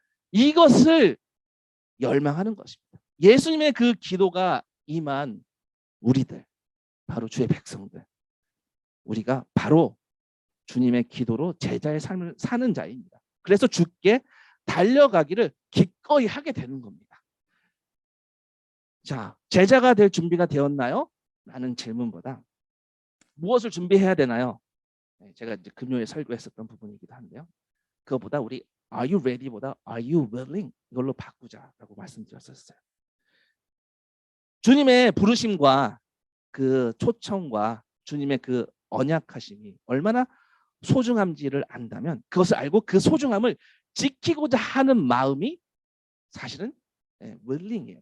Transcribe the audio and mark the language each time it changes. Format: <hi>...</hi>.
<ko>이것을 열망하는 것입니다. 예수님의 그 기도가 임한 우리들, 바로 주의 백성들, 우리가 바로 주님의 기도로 제자의 삶을 사는 자입니다. 그래서 주께 달려가기를 기꺼이 하게 되는 겁니다. 자, 제자가 될 준비가 되었나요? 라는 질문보다 무엇을 준비해야 되나요? 제가 이제 금요일에 설교했었던 부분이기도 한데요. 그것보다 우리</ko> <en>Are you ready보다 Are you willing?</en> <ko>이걸로 바꾸자라고 말씀드렸었어요. 주님의 부르심과 그 초청과 주님의 그 언약하심이 얼마나 소중함지를 안다면, 그것을 알고 그 소중함을 지키고자 하는 마음이 사실은 willing이에요.</ko>